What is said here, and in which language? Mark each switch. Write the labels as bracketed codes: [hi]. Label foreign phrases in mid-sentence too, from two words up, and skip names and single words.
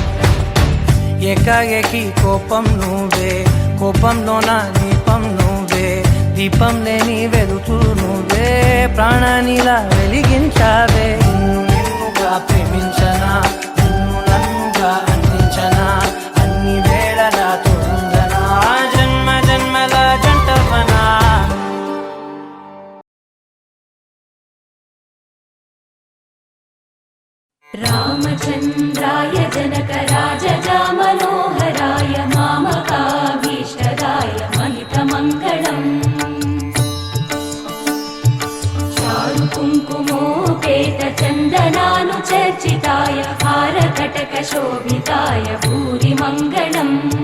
[te] ఏకాఏకి కోపం నువ్వే కోపంలోన దీపం నువ్వే దీపం లేని వెలుతూ నువ్వే ప్రాణానిలా వెలిగించావే నిన్నుగా ప్రేమించనా నిన్ను నన్నుగా అందించనా అన్ని వేళలా తోడుందనా జన్మ జన్మల జంటవనా [sa] रामचन्द्राय जनकराजजा मनोहराय मामकाभीष्टदाय महितमङ्गलम् चारुकुङ्कुमोपेतचन्दनानुचर्चिताय हारकटकशोभिताय भूरिमङ्गलम्